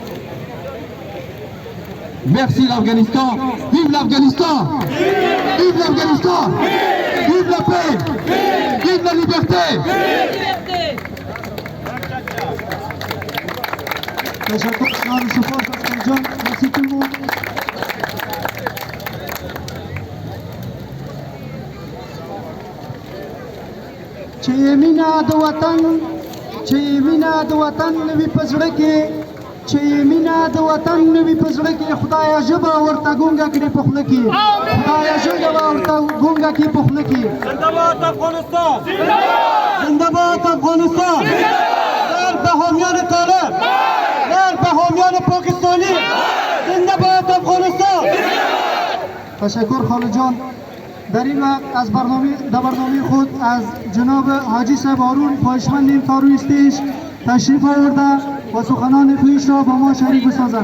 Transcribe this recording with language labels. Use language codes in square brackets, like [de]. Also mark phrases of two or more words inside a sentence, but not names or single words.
[fr] Merci l'Afghanistan, vive l'Afghanistan, vive l'Afghanistan, vive la paix, vive la liberté. Merci tout le monde. [ps] چې مینا د وطن نوي په زړه کې چې مینا د وطن نوي په زړه کې خدایا ژبه ورته ګونګه کړي په خوله کې خدایا ژبه ورته ګونګه کړي په خوله کې [fa] زنده‌باد افغانستان زنده‌باد افغانستان غیر بهامیان طالب غیر بهامیان پاکستانی زنده‌باد افغانستان. تشکر خالد جان. در این وقت از برنامه خود از جناب حاجی صاحب هارون پایشمند تارو استیج تشریف آورده و سخنان خویش را با ما شریک بسازد.